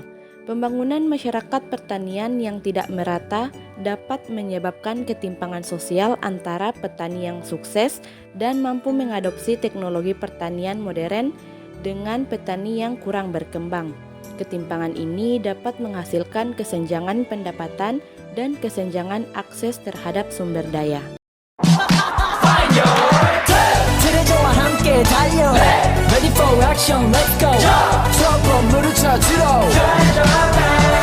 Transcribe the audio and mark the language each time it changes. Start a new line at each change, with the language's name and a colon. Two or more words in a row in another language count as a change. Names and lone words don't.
Indonesian: Pembangunan masyarakat pertanian yang tidak merata dapat menyebabkan ketimpangan sosial antara petani yang sukses dan mampu mengadopsi teknologi pertanian modern dengan petani yang kurang berkembang. Ketimpangan ini dapat menghasilkan kesenjangan pendapatan dan kesenjangan akses terhadap sumber daya.
Korean: 트레저와 함께 달려
English: Ready for action, let's go
Korean: 트러블 물을 찾으러